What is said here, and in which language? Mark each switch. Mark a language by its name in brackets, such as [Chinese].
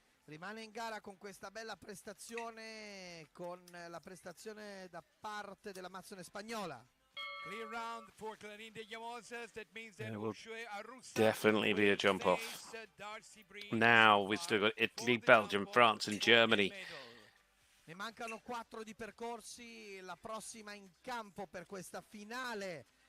[Italian] Rimane in gara con questa bella prestazione, con la prestazione da parte dell'Amazzone spagnola. [English] Clear round for Clarín de Llamosas. That means that There will definitely be a jump off. Now we've still got Italy, Belgium, France and Germany. [Italian] Ne mancano 4 di percorsi, la prossima in campo per questa finale.